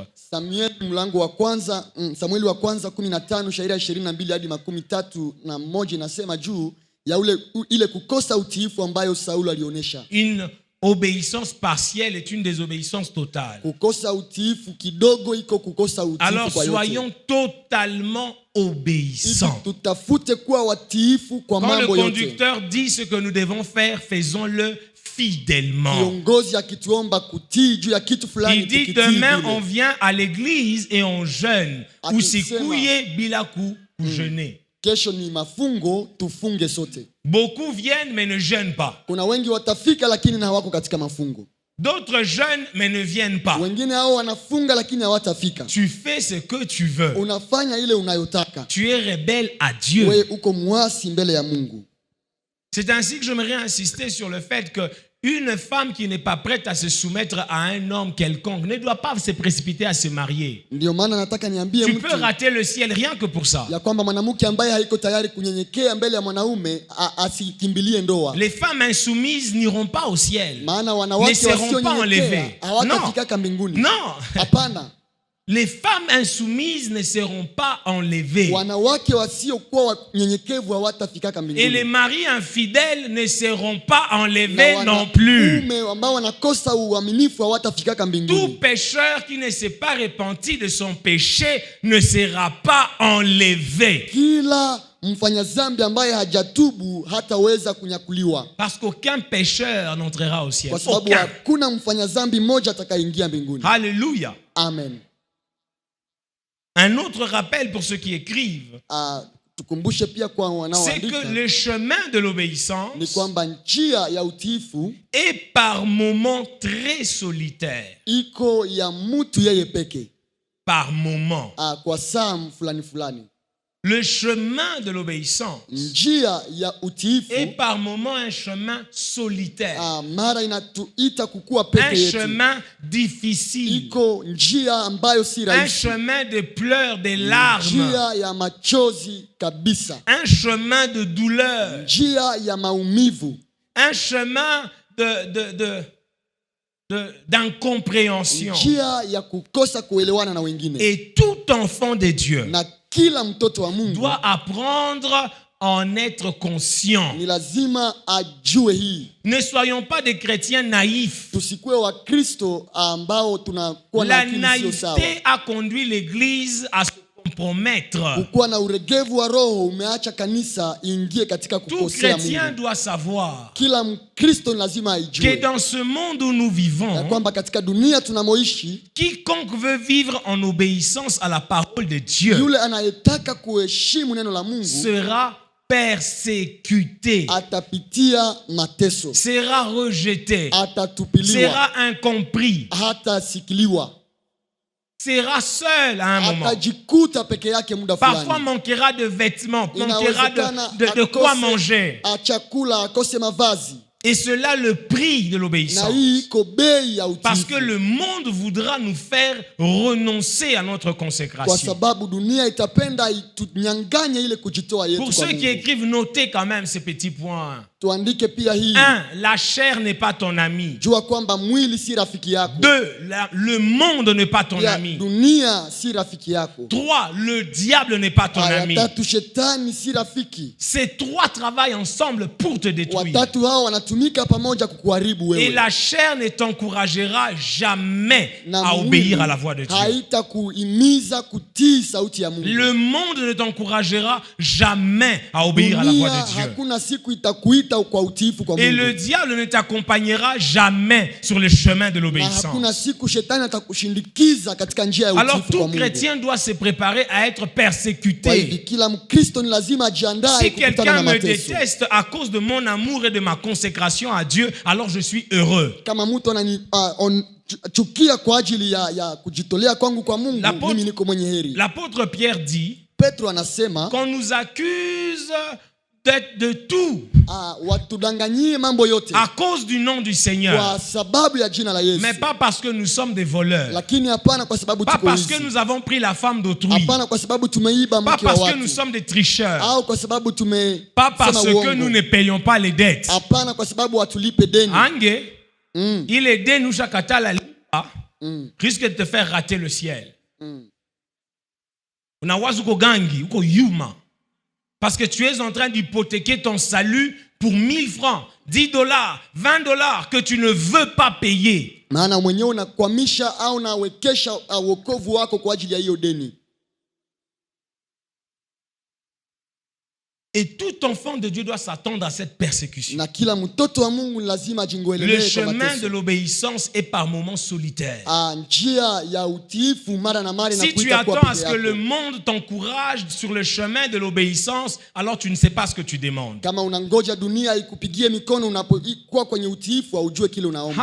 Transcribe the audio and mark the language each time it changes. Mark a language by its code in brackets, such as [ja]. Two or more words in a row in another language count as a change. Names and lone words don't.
[sw] Samueli mlango wa kwanza, Samueli wa kwanza 15 shairi 22 hadi 31 inasema juu ya ile kukosa utiifu ambayo Sauli alionyesha. [fr] Une obéissance partielle est une désobéissance totale. [sw] Kukosa utiifu kidogo iko kukosa utiifu [fr] Alors [sw] kwa yote. [fr] soyons totalement obéissants. [sw] Tutafute kuwa watiifu kwa [fr] Quand le [sw] mambo yote. [fr] conducteur dit ce que nous devons faire, faisons-le fidèlement. [sw] Kiongozi akituomba kutii juu ya kitu fulani, [fr] Il dit [sw] tukitii [fr] demain [sw] vile. [fr] on vient à l'église et on jeûne. [sw] Usikuye bila kujeûner. Kesho ni mafungo, tufunge sote. [fr] Beaucoup viennent mais ne jeûnent pas. [sw] Kuna wengi watafika lakini na hawako katika mafungo. [fr] D'autres jeûnent mais ne viennent pas. [sw] Wengine hao wanafunga lakini hawatafika. [fr] Tu fais ce que tu veux. [sw] Unafanya ile unayotaka. [fr] Tu es rebelle à Dieu. [sw] Wewe uko muasi mbele ya Mungu. [fr] C'est ainsi que j'aimerais insister sur le fait que une femme qui n'est pas prête à se soumettre à un homme quelconque ne doit pas se précipiter à se marier. [sw] Ndio maana nataka niambie [fr] Tu [sw] mtu [fr] peux rater le ciel rien que pour ça. [sw] ya kwamba mwanamke ambaye haiko tayari kunyenyekea mbele ya mwanaume asikimbilie ndoa. [fr] Les femmes insoumises n'iront pas au ciel. [sw] Maana [fr] Ne [sw] wanawake [fr] seront pas enlevées. [sw] wasionyenyekea hawatafikaka mbinguni. [fr] Non. [sw] Hapana. [fr] Les femmes insoumises ne seront pas enlevées. [sw] Wanawake wasiokuwa wanyenyekevu hawatafikaka mbinguni. [fr] Et les maris infidèles ne seront pas enlevés non plus. [sw] Ambao wanakosa uaminifu hawatafikaka mbinguni. [fr] Tout pécheur qui ne s'est pas repenti de son péché ne sera pas enlevé. [sw] Kila mfanya dhambi ambaye hajatubu hataweza kunyakuliwa. [fr] Parce qu'aucun pécheur n'entrera au ciel. [sw] Kwa sababu hakuna mfanya dhambi mmoja atakayeingia mbinguni. [fr] Alléluia. [sw] Amen. [fr] Un autre rappel pour ceux qui écrivent, [sw] tukumbushe pia kwa [fr] c'est [sw] wanaoandika, [fr] que le chemin de l'obéissance [sw] ni kwamba njia ya utiifu [fr] est par moments très solitaire. [sw] iko ya mtu yeye peke. [fr] Par moments. [sw] Kwa saa fulani fulani. [fr] Le chemin de l'obéissance [sw] njia ya utiifu [fr] est par moments un chemin solitaire. [sw] Mara inatuita kukua peke [fr] un [sw] yetu. [fr] Chemin difficile. [sw] Iko njia ambayo si rahisi. [fr] Un chemin de pleurs, de larmes. [sw] Njia ya machozi kabisa. [fr] Un chemin de douleur. [sw] Njia ya maumivu. [fr] Un chemin d'incompréhension. [sw] Njia ya kukosa kuelewana na wengine. [fr] Et tout enfant de Dieu [sw] na kila mtoto wa Mungu [fr] doit apprendre à en être conscient. [sw] Ni lazima ajue hii. [fr] Ne soyons pas des chrétiens naïfs. [sw] Tusikue wa Kristo ambao tunakuwa na akili sio sawa. [fr] La naïveté a conduit l'église à se compromettre. [sw] Kukuwa na uregevu wa roho umeacha kanisa ingie katika kukosea Mungu. [fr] Tout chrétien doit savoir [sw] kila Mkristo lazima ajue [fr] que dans ce monde où nous vivons, [sw] ya kwamba katika dunia tunamoishi, [fr] quiconque veut vivre en obéissance à la parole de Dieu [sw] yule anayetaka kuheshimu neno la Mungu [fr] sera persécuté, [sw] atapitia mateso, [fr] sera rejeté, [sw] atatupiliwa, [fr] sera incompris, [sw] hatasikiliwa, [fr] sera seul à un moment. [sw] Atajikuta peke yake muda fulani. [fr] Parfois manquera de vêtements, manquera de quoi manger. [sw] Chakula, akose mavazi. [fr] Et cela le prix de [sw] na [fr] l'obéissance. [sw] hii iko bei ya [fr] Parce que [sw] utiifu, [fr] le monde voudra nous faire renoncer à notre [sw] kwa [fr] consécration. [sw] sababu dunia itapenda itunyanganye ile kujitoa yetu [fr] Pour [sw] kwa [fr] ceux qui [sw] Mungu. [fr] écrivent, notez quand même ces petits points. [sw] Tuandike pia hii, 1. [fr] La chair n'est pas ton ami. [sw] jua kwamba mwili si rafiki yako. 2. [fr] Le monde n'est pas ton [sw] Pia [fr] ami. [sw] dunia si rafiki yako. 3. [fr] Le diable n'est pas ton [sw] Aya [fr] ami. [sw] tatu, shetani si rafiki. [fr] Ces trois travaillent ensemble pour te détruire. [sw] Watatu hao wanatumika pamoja kukuharibu [fr] Et [sw] wewe, [fr] la chair ne t'encouragera jamais [sw] na [fr] à [sw] mwili [fr] obéir à la voix de Dieu. [sw] haitakuhimiza kutii sauti ya Mungu. [fr] Le monde ne t'encouragera jamais à obéir à la voix [sw] Dunia [fr] de Dieu. [sw] hakuna siku itakuita kwa utiifu kwa [fr] Et le [sw] Mungu, [fr] diable ne t'accompagnera jamais sur le chemin de [sw] na hakuna [fr] l'obéissance. [sw] siku shetani atakushindikiza katika njia ya [fr] Alors [sw] utiifu [fr] tout [sw] kwa Mungu. [fr] chrétien doit se préparer à être [sw] Kwa hivi [fr] persécuté. [sw] kila Mkristo ni lazima ajiandae [fr] Si [sw] kukutana [fr] quelqu'un [sw] na [fr] me [sw] mateso. [fr] déteste à cause de mon amour et de ma consécration à Dieu, alors je suis heureux. [sw] Kama mtu chukia kwa ajili ya kujitolea kwangu kwa Mungu, [fr] L'apôtre- [sw] mimi niko mwenye heri. [fr] L'apôtre Pierre dit [sw] Petro anasema [fr] qu'on nous accuse de tout [sw] watudanganyie mambo yote [fr] à cause du nom du Seigneur. [sw] kwa sababu ya jina la Yesu, [fr] Mais pas parce que nous sommes des voleurs. [sw] lakini hapana kwa sababu [fr] Pas [sw] tuko [fr] parce que [sw] wizi, [fr] nous avons pris la femme d'autrui. [sw] hapana kwa sababu tumeiba [fr] Pas [sw] mke wa [fr] parce que nous [sw] watu, [fr] sommes des tricheurs. [sw] au kwa sababu [fr] Pas parce [sw] tumesema [fr] que nous [sw] uongo, [fr] ne payons pas les dettes. [sw] hapana kwa sababu hatulipe deni. [fr] Ange, Mm, il est dé nous chakata la lipa, mm, risque de te faire rater le ciel. mm. [sw] Unawaza uko gangi, uko yuma. [fr] Parce que tu es en train d'hypothéquer ton salut pour 1000 francs, 10 dollars, 20 dollars que tu ne veux pas payer. [sw] Maana mwenyewe unakwamisha au unawekesha wokovu wako kwa ajili ya hiyo deni. [fr] Et tout enfant de Dieu doit s'attendre à cette persécution. [sw] Na kila mtoto wa Mungu lazima [fr] Le [sw] ajingoelelee kwa [fr] chemin de [sw] mateso. [fr] l'obéissance est par moments solitaire. [sw] Njia ya utiifu mara na mara [fr] Si tu [sw] inakuita kuwa [fr] attends à [sw] peke [fr] ce que le [sw] yako. [fr] monde t'encourage sur le chemin de l'obéissance, alors tu ne sais pas ce que tu demandes. [sw] Kama unangoja dunia ikupigie mikono unapokuwa kwenye utiifu, haujue kile unaomba.